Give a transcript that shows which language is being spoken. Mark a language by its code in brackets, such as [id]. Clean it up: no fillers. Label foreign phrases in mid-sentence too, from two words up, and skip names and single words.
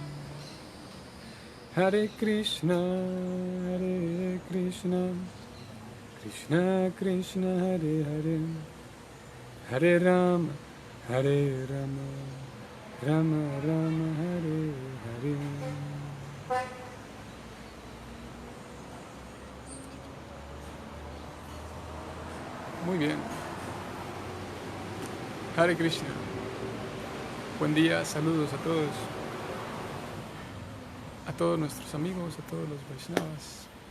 [sa] Hare Krishna, Krishna Krishna, Hare Hare, Hare Rama, Hare Rama, Rama Rama, Hare Hare. [es] Muy bien. [sa] Hare Krishna. [es] Buen día, saludos a todos nuestros amigos, a todos los Vaishnavas.